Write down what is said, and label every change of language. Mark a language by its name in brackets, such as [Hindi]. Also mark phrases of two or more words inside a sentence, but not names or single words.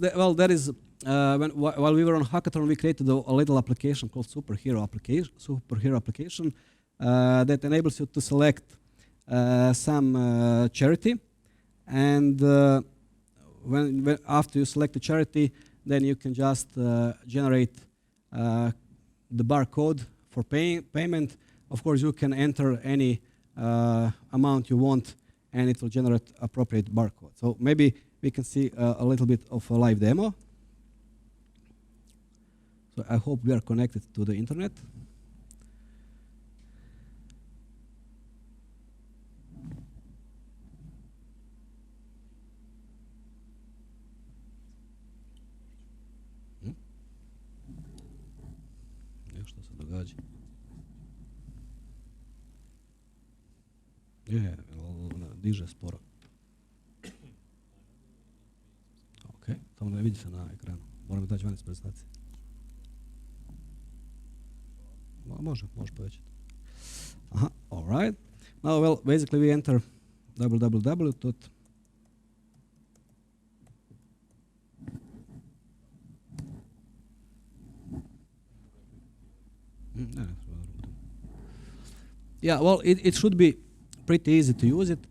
[English] Well, that is while we were on Hackathon, we created a little application called Superhero application that enables you to select some charity, and when after you select a charity, then you can just generate the barcode for payment. Of course, you can enter any amount you want, and it will generate appropriate barcode. So maybe we can see a little bit of a live demo. So I hope we are connected to the internet. [Croatian] Nešto se događa. Je, diže sporo. Ok, tamo ne vidi se na ekranu. Moram daći van iz prezentacije. Može povećati. [English] Aha, all right. Now, well, basically we enter www. Yeah, well, it should be pretty easy to use it.